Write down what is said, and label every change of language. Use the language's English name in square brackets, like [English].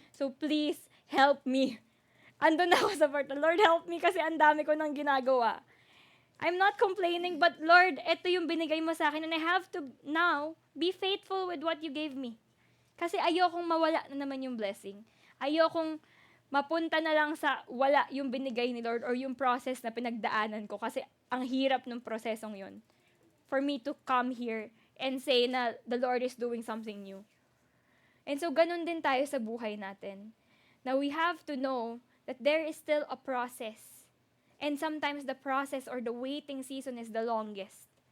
[English] So please, help me. [Filipino] Andun na ako sa part, Lord, [English] help me [Filipino] kasi ang dami ko nang ginagawa. [English] I'm not complaining, but Lord, [Filipino] ito yung binigay mo sa akin [English] and I have to now be faithful with what you gave me. [Filipino] Kasi ayokong mawala na naman yung blessing. Ayokong mapunta na lang sa wala yung binigay ni Lord or yung process na pinagdaanan ko kasi ang hirap ng prosesong yun. [English] For me to come here and say na the Lord is doing something new. And so [Filipino] ganun din tayo sa buhay natin. [English] Now we have to know that there is still a process. And sometimes the process or the waiting season is the longest.